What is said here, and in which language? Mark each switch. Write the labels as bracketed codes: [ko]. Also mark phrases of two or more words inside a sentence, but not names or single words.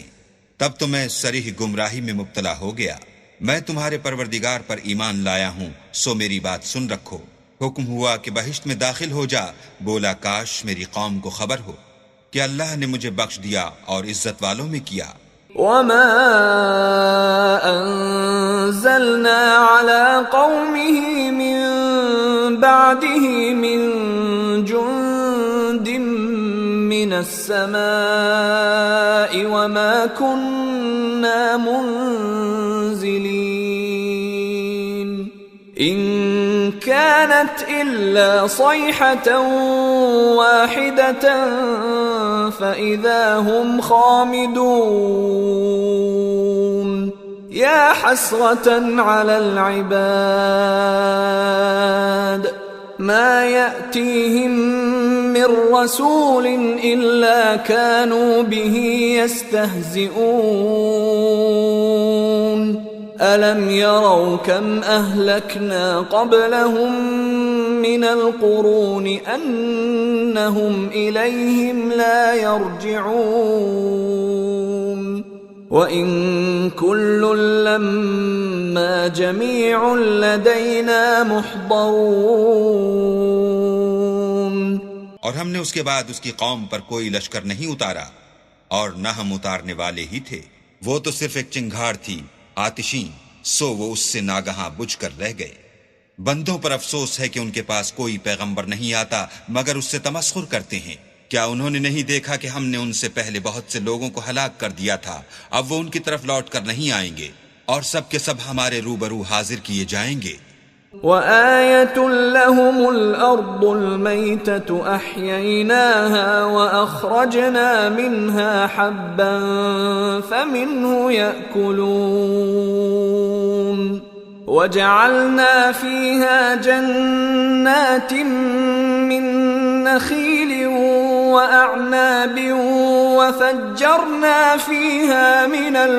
[hi] तब तो मैं सरीह गुमराही में मुब्तला हो गया। मैं तुम्हारे परवरदिगार पर ईमान लाया हूं, सो मेरी बात सुन रखो। हुक्म हुआ कि बहिश्त में दाखिल हो जा। बोला काश मेरी कौम को खबर हो कि अल्लाह ने मुझे बख्श दिया और इज्जत वालों में किया। [ar] وما أنزلنا على قومه من بعده من جند من السماء وما كنا منزلين إن كانت إلا صيحة واحدة فإذا هم خامدون يا حسرة على العباد ما يأتيهم من رسول إلا كانوا به يستهزئون ألم يروا كم أهلكنا قبلهم من القرون أنهم إليهم لا يرجعون وإن كل لما جميع لدينا محضرون. [hi] और हमने उसके बाद उसकी कौम पर कोई लश्कर नहीं उतारा और न हम उतारने वाले ही थे। वो तो सिर्फ एक चिंगार थी आतिशीं, सो वो उससे नागहां बुझकर रह गए। बंदों पर अफसोस है कि उनके पास कोई पैगंबर नहीं आता मगर उससे तमस्खुर करते हैं। क्या उन्होंने नहीं देखा कि हमने उनसे पहले बहुत से लोगों को हलाक कर दिया था? अब वो उनकी तरफ लौट कर नहीं आएंगे और सब के सब हमारे रूबरू हाजिर किए जाएंगे। [ar] وآية لهم الأرض الميتة أحييناها وأخرجنا منها حبا فمنه يأكلون وجعلنا فيها جنات من نخيل وأعناب وفجرنا فيها من